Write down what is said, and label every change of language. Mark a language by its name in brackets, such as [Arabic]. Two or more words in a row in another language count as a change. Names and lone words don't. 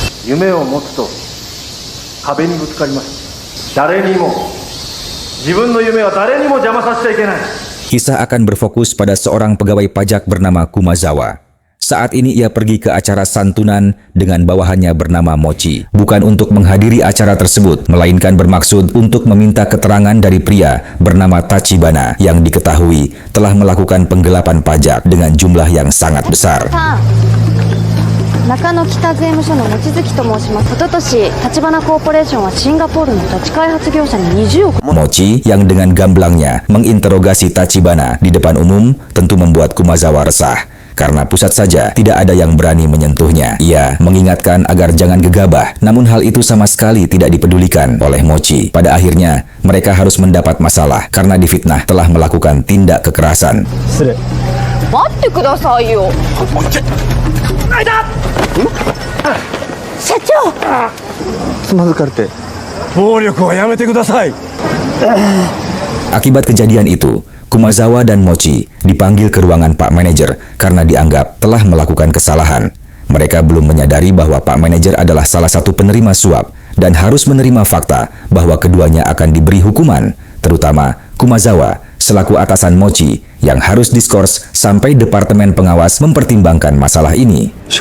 [Japanese] 夢を持つと壁にぶつかります。誰にも自分の夢は誰にも邪魔させちゃいけない。 [Indonesian] Kisah akan berfokus pada seorang pegawai pajak bernama Kumazawa. Saat ini ia pergi ke acara santunan dengan bawahannya bernama Mochi. Bukan untuk menghadiri acara tersebut, melainkan bermaksud untuk meminta keterangan dari pria bernama Tachibana yang diketahui telah melakukan penggelapan pajak dengan jumlah yang sangat besar. [Japanese] 中野北税務署の望月と申します。一昨年、立花コーポレーションはシンガポールの土地開発業者に20億。 [Indonesian] Mochi yang dengan gamblangnya menginterogasi Tachibana di depan umum tentu membuat Kumazawa resah. Karena pusat saja tidak ada yang berani menyentuhnya. Ia mengingatkan agar jangan gegabah, namun hal itu sama sekali tidak dipedulikan oleh Mochi. Pada akhirnya, mereka harus mendapat masalah karena difitnah telah melakukan tindak kekerasan. [Japanese] 待ってくださいよ。社長。つまずかれて。暴力はやめてください。 [Indonesian] Akibat kejadian itu, Kumazawa dan Mochi dipanggil ke ruangan Pak Manajer karena dianggap telah melakukan kesalahan. Mereka belum menyadari bahwa Pak Manajer adalah salah satu penerima suap dan harus menerima fakta bahwa keduanya akan diberi hukuman, terutama Kumazawa selaku atasan Mochi yang harus diskors sampai departemen pengawas mempertimbangkan masalah ini.